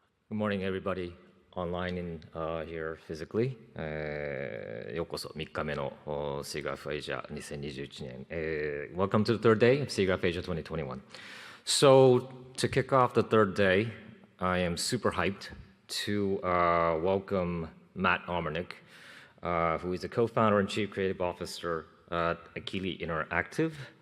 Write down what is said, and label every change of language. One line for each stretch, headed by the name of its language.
English: Good morning, everybody online and here physically.
Japanese: ようこそ3日目の SIGGRAPH Asia 2021年。
English: Welcome to the third day of SIGGRAPH Asia 2021. So to kick off the third day, I am super hyped to welcome Matt Omernick, who is the co-founder and chief creative officer at Akili Interactive.